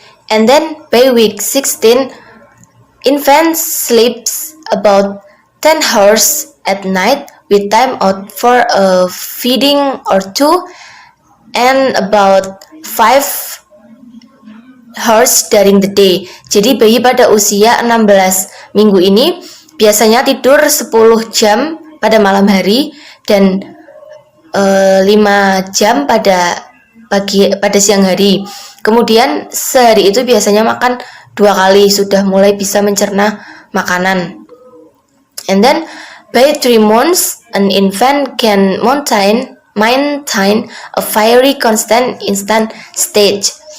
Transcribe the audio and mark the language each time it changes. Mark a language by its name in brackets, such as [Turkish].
[English] And then by week 16, infant sleeps about 10 hours at night with time out for a feeding or 2 and about 5 hours during the day. [Indonesian] Jadi bayi pada usia 16 minggu ini biasanya tidur 10 jam pada malam hari dan 5 jam pada pada siang hari. Kemudian sehari itu biasanya makan 2 kali, sudah mulai bisa mencerna makanan. [English] And then by 3 months, an infant can maintain a fiery constant instant stage.